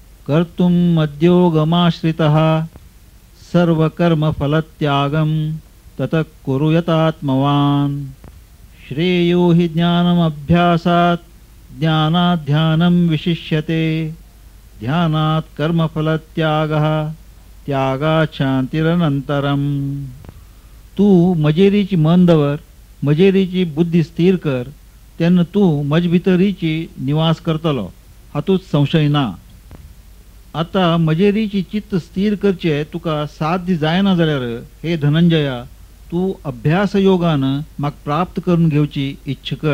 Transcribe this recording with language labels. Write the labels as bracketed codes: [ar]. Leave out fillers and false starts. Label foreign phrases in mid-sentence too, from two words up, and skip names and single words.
[sa] कर्तुम् मद्योगमाश्रितः सर्वकर्मफलत्यागं ततः कुरु यतात्मवान् श्रेयो हि ज्ञानमभ्यासात् ज्ञानात् ध्यानं विशिष्यते ध्यानात् कर्मफलत्यागः त्यागात् शांतिरनंतरम। [kok] तू मजेरीची मन दवर, मजेरीची बुद्धी स्थिर कर, तेन्ना तू मज भितरीची निवास करतलो, हातूंत संशय ना। आता मजेरीची चित्त स्थिर करचे तुका साध्य जायना जाल्यार हे धनंजया तू अभ्यास योगान म्हाका प्राप्त करून घेवची इच्छा कर।